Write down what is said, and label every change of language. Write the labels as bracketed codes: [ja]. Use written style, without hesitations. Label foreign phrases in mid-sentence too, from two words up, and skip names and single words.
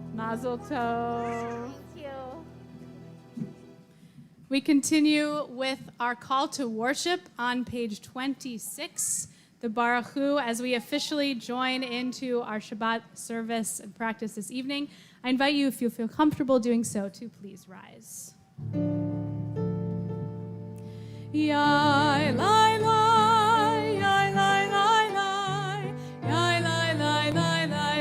[he] מזל טוב. [en] Thank you. We continue with our call to worship on page 26, the Baruch Hu, as we officially join into our Shabbat service and practice this evening. I invite you, if you feel comfortable doing so, to please rise. Yai, lai, lai, yai, lai, lai, lai, yai, lai, lai, lai, lai,